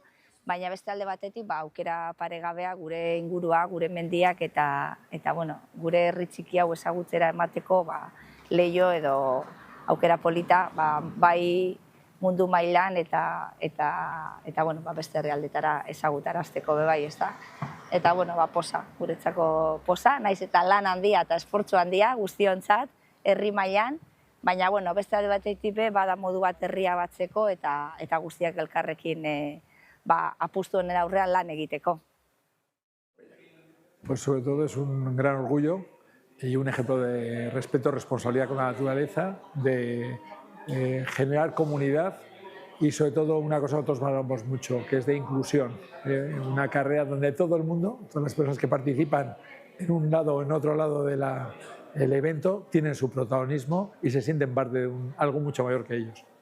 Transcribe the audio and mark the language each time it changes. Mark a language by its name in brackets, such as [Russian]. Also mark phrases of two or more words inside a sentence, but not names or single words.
[Basque] Baina beste alde batetik, ba, aukera paregabea gure ingurua, gure mendiak eta bueno, gure herri txiki hau ezagutzera emateko ba, leio edo aukera polita, ba, bai mundu mailan eta bueno, ba, beste herrialdetara ezagutarazteko be bai, ezta? Eta bueno, ba, posa, guretzako posa, naiz eta lan handia eta esfortzu handia guztiontzat herri mailan, baina bueno, beste alde batetik be bada modu bat herria batzeko eta guztiak elkarrekin ba, apustu honen aurrean lan egiteko. [Spanish] Pues sobre todo es un gran orgullo y un ejemplo de respeto, responsabilidad con la naturaleza, de generar comunidad y sobre todo una cosa que nosotros valoramos mucho, que es de inclusión. Una carrera donde todo el mundo, todas las personas que participan en un lado o en otro lado del evento, tienen su protagonismo y se sienten parte de algo mucho mayor que ellos.